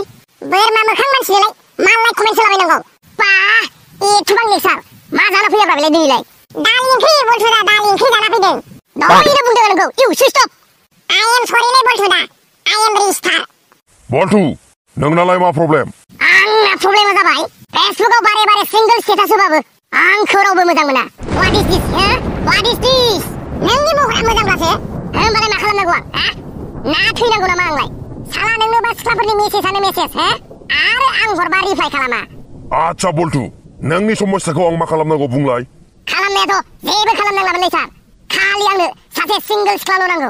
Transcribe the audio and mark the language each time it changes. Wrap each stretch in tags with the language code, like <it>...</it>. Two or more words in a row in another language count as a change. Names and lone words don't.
<brx>बोरमा मोखां मानसिनोलाय मा लाइक कमेन्ट होलाबायनांगौ? बा एथ'बां नेसार मा जाना फैयाब्रा बेलाय दिनैलाय? दालि ओंख्रि बल्टुदा, दालि ओंख्रि जाना फैदों। दहायनो बुंदों नोंखौ।</brx> <en>you switch off. I am sorry lai Baltuda, I am restart.</en> <brx>बल्टु नोंनालाय मा प्रब्लेम? आंना प्रब्लेमा जाबाय फेसबुकआव बारे बारे</brx> <en>single status</en> <brx>होबाबो आंखौ रावबो मोजां मोना।</brx> <en>What is this? What is this?</en> <brx>नोंनि महरा मोजांब्लासो होमबालाय मा खालामनांगौ आं? ना थैनांगौ नामा आंलाय? साला नोंनोबा सिख्लाफोरनि मेसेजानो मेसेज आरो आं हरबा रिप्लाइ खालामा। आच्छा बल्टु नोंनि समस्याखौ आं मा खालामनांगौ बुंलाय? खालामनायाथ' जेबो खालामनांलामोनलै सार। खालि आंनो सासे सिंगल सिख्लाल' नांगौ।</brx>